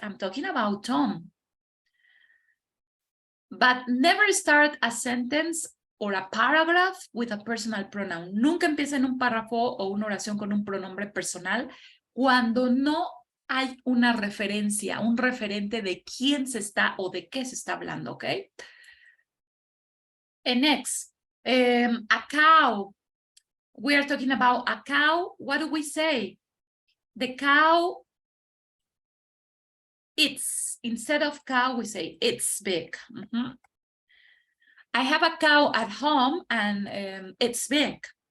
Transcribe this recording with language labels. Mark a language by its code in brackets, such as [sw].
[en] I'm talking about Tom. But never start a sentence or a paragraph with a personal pronoun. [es] Nunca empiecen un párrafo o una oración con un pronombre personal cuando no hay una referencia, un referente de quién se está o de qué se está hablando, ¿ok? [en] And next, a cow. We are talking about a cow. What do we say? The cow eats. Instead of cow, we say it's big. I have a cow at home and it's big.